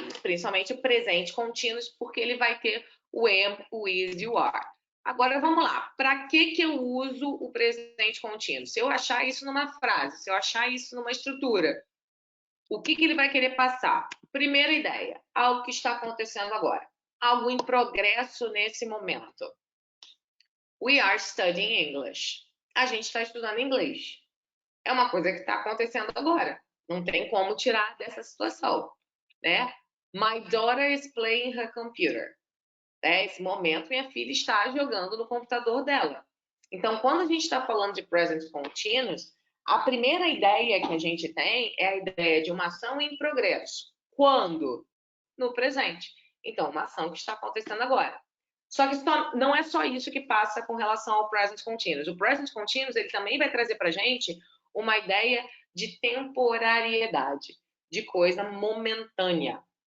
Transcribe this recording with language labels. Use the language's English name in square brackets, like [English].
[Portuguese] E principalmente o presente contínuo, porque ele vai ter o am, o is e o are. Agora, vamos lá. Para que eu uso o presente contínuo? Se eu achar isso numa frase, se eu achar isso numa estrutura, o que ele vai querer passar? Primeira ideia, algo que está acontecendo agora. Algo em progresso nesse momento. [English] We are studying English. [Portuguese] A gente está estudando inglês. É uma coisa que está acontecendo agora. Não tem como tirar dessa situação, né? [English] My daughter is playing her computer. [Portuguese] Esse momento, minha filha está jogando no computador dela. Então, quando a gente está falando de present continuous, a primeira ideia que a gente tem é a ideia de uma ação em progresso. Quando? No presente. Então, uma ação que está acontecendo agora. Só que não é só isso que passa com relação ao present continuous. O present continuous, ele também vai trazer para a gente uma ideia de temporariedade, de coisa momentânea.